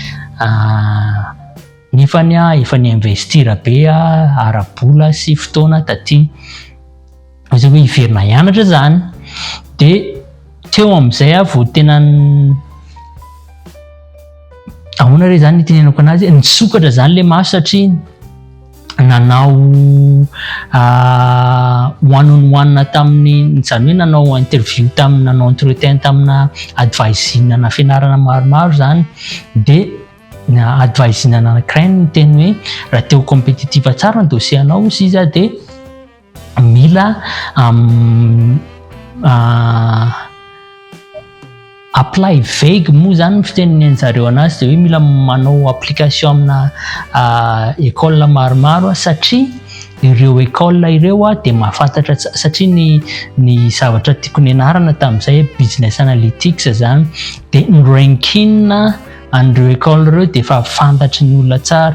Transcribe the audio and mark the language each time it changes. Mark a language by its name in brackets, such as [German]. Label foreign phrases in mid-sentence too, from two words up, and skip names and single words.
[Malagasy] nefany efa niinvestira be arabola sy fotoana taty zay hoe hiverina hianatra zany dia teo amin'izay vao tena ahoana re zany tenenako anazy nisokatra zany le maso satria nanao [English] one on one [Malagasy] tamin'ny zany hoe nanao interview nanao entretien tamina advisine na fianarana maromaro zany dia advisine anankiray no teny hoe raha teo compétitive tsara ny dossier anao izy izy dia mila apply vague moa zany ny fiteneneny zareo anazy dia hoe mila manao application amina école maromaro satria ireo école ireo dia mahafantatra satria ny zavatra tiako nianarana tamin'izay [English] business analytics [Malagasy] zany dia ny ranking an'ireo école ireo de efa fantatry ny olona tsara.